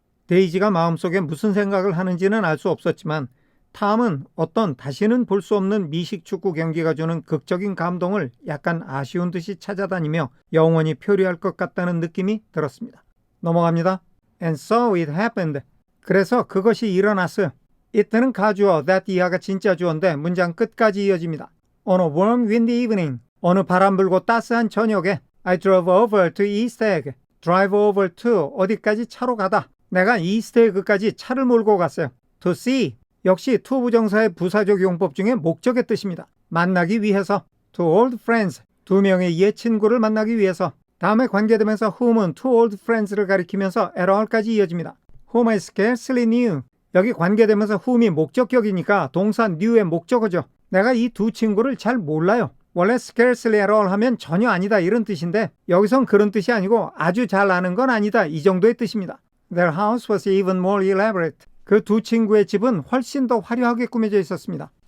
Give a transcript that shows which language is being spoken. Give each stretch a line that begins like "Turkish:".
Korean: 데이지가 마음속에 무슨 생각을 하는지는 알 수 없었지만 탐은 어떤 다시는 볼 수 없는 미식 축구 경기가 주는 극적인 감동을 약간 아쉬운 듯이 찾아다니며 영원히 표류할 것 같다는 느낌이 들었습니다. 넘어갑니다.
English: And so it happened.
Korean: 그래서 그것이 일어났어요. it는 가주어, that 이하가 진짜 주어인데 문장 끝까지 이어집니다.
English: On a warm windy evening.
Korean: 어느 바람 불고 따스한 저녁에
English: I drove over to East Egg. drive over to
Korean: 어디까지 차로 가다. 내가 이스트 에그까지 차를 몰고 갔어요.
English: to see.
Korean: 역시 to 부정사의 부사적 용법 중에 목적의 뜻입니다. 만나기 위해서.
English: to old friends.
Korean: 두 명의 옛 친구를 만나기 위해서. 다음에 관계되면서 whom은 to old friends를 가리키면서 at all까지 이어집니다.
English: whom I scarcely knew.
Korean: 여기 관계되면서 whom이 목적격이니까 동사 knew의 목적어죠. 내가 이 두 친구를 잘 몰라요. 원래 scarcely at all 하면 전혀 아니다 이런 뜻인데 여기선 그런 뜻이 아니고 아주 잘 아는 건 아니다 이 정도의 뜻입니다.
English: Their house was even more elaborate.
Korean: 그 두 친구의 집은 훨씬 더 화려하게 꾸며져 있었습니다.